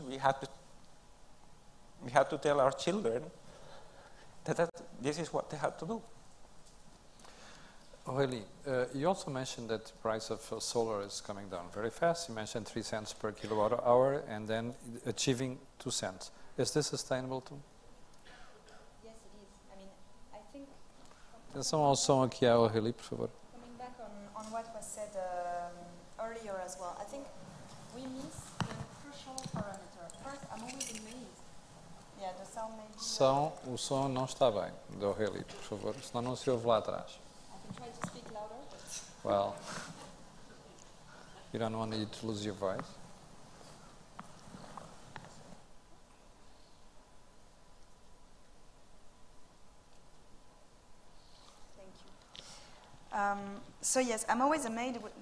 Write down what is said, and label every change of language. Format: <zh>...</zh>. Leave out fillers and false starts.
<en>We have to tell our children that this is what they have to do. Aurélie, you also mentioned that the price of solar is coming down very fast. You mentioned 3 cents per kilowatt hour and then achieving 2 cents. Is this sustainable too? Yes, it is. I mean, I think...</en> <pt>Atenção ao som aqui à Aurélie, por favor.</pt> <en>Coming back on what was said earlier as well, I think we miss the crucial parameter. First, I'm always amazed. Yeah, the sound maybe...</en> <pt>O som não está bem, da Aurélie, por favor, senão não se ouve lá atrás.</pt> <en>Try to speak louder. Well, you don't want you to lose your voice. Thank you. So yes, I'm always amazed.</en>